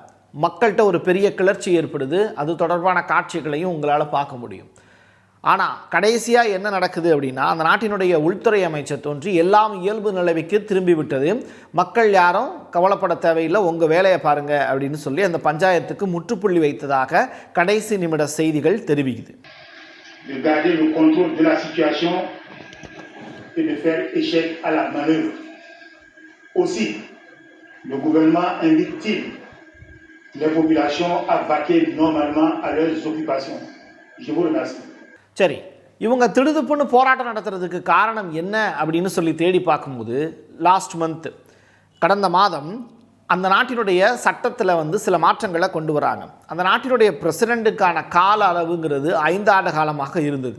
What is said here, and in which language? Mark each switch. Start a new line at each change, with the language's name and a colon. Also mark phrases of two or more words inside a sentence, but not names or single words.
Tamil: மக்கள்கிட்ட ஒரு பெரிய கிளர்ச்சி ஏற்படுது. அது தொடர்பான காட்சிகளையும் உங்களால் பார்க்க முடியும். ஆனால் கடைசியாக என்ன நடக்குது அப்படின்னா, அந்த நாட்டினுடைய உள்துறை அமைச்சர் தோன்றி எல்லாம் இயல்பு நிலைமைக்கு திரும்பி விட்டது, மக்கள் யாரும் கவலைப்பட தேவையில்லை, உங்கள் வேலையை பாருங்கள் அப்படின்னு சொல்லி அந்த பஞ்சாயத்துக்கு முற்றுப்புள்ளி வைத்ததாக கடைசி நிமிட செய்திகள் தெரிவிக்குது.
French: les populations à vaquer normalement à leurs occupations. Je vous remercie.
Tamil: சரி, இவங்க திடுதுப்புன்னு போராட்டம் நடத்துறதுக்கு காரணம் என்ன அப்படின்னு சொல்லி தேடி பார்க்கும்போது,
English: last month
Tamil: கடந்த மாதம் அந்த நாட்டினுடைய சட்டத்தில் சில மாற்றங்களை கொண்டு வராங்க. அந்த நாட்டினுடைய பிரசிடெண்ட்டுக்கான கால அளவுங்கிறது 5 ஆண்டு காலமாக இருந்தது.